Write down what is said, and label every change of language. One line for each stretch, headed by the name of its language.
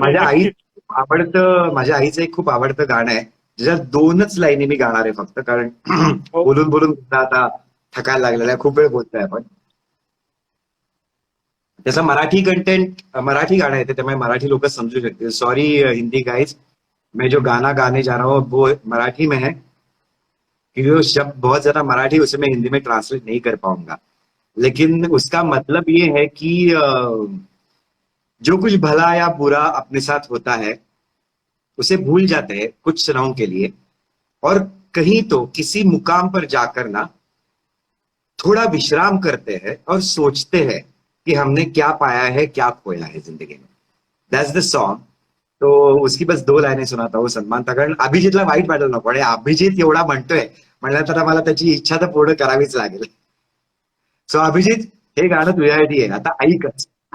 Marathi: माझ्या आई नक्कीच. माझ्या आईचं एक खूप आवडतं गाणं आहे, ज्याच्यात 2च लाईनी मी गाणार आहे फक्त, कारण हो. बोलून बोलून आता थकायला लागलेला आहे, खूप वेळ बोलतोय आपण. त्याचं मराठी कंटेंट, मराठी गाणं आहे ते, त्यामुळे मराठी लोक समजू शकतील.
English: sorry Hindi guys,
Hindi: मैं जो गाना गाने जा रहा हूँ वो मराठी में है, क्योंकि वो शब्द बहुत ज्यादा मराठी, उसे मैं हिंदी में ट्रांसलेट नहीं कर पाऊंगा. लेकिन उसका मतलब ये है कि जो कुछ भला या बुरा अपने साथ होता है उसे भूल जाते हैं कुछ क्षणों के लिए, और कहीं तो किसी मुकाम पर जाकर ना थोड़ा विश्राम करते हैं और सोचते हैं कि हमने क्या पाया है, क्या खोया है जिंदगी में.
English: That's the song.
Hindi: तो उसकी बस 2 लाईने सुनाता हूँ
Marathi: सन्मानता, कारण अभिजितला वाईट वाटेल नको, आणि अभिजित एवढा म्हणतोय म्हणल्यानंतर मला त्याची इच्छा तर पूर्ण करावीच लागेल. सो अभिजित, हे गाणं तुझ्यासाठी आहे, आता ऐकच.